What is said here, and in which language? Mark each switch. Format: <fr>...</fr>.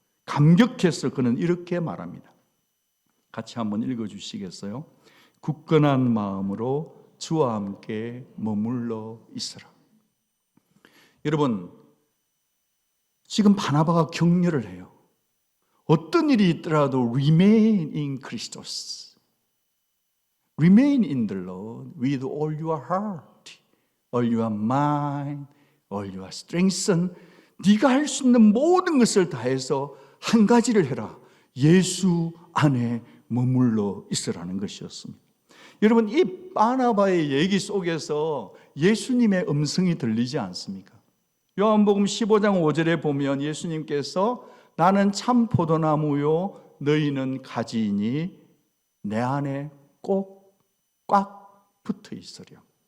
<ko>감격해서 그는 이렇게 말합니다. 같이 한번 읽어주시겠어요? 굳건한 마음으로 주와 함께 머물러 있으라. 여러분, 지금 바나바가 격려를 해요. 어떤 일이 있더라도</ko> <en>remain in Christos. Remain in the Lord with all your heart, all your mind, all your strength.</en> <ko>네가 할 수 있는 모든 것을 다해서 한 가지를 해라. 예수 안에 머물러 있으라는 것이었습니다. 여러분, 이 바나바의 얘기 속에서 예수님의 음성이 들리지 않습니까? 요한복음 15장 5절에 보면 예수님께서 나는 참 포도나무요 너희는 가지이니 내 안에 꼭 꽉 붙어 있으려.</ko>